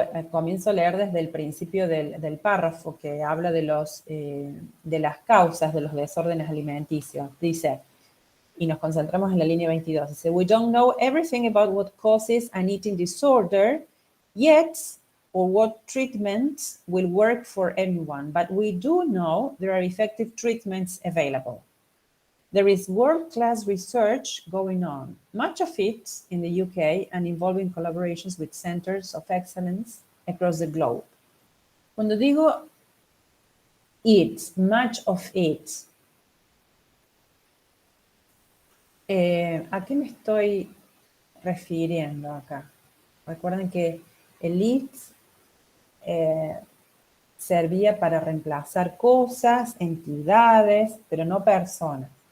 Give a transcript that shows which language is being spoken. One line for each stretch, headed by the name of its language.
Spanish: Comienzo a leer desde el principio del párrafo que habla de las causas de los desórdenes alimenticios. Dice, y nos concentramos en la línea 22, dice,
English: we don't know everything about what causes an eating disorder yet, or what treatments will work for everyone, but we do know there are effective treatments available. There is world-class research going on, much of it in the UK and involving collaborations with centers of excellence across the globe.
Spanish: Cuando digo
English: it, much of it,
Spanish: ¿a qué me estoy refiriendo acá? Recuerden que el it servía para reemplazar cosas, entidades, pero no personas.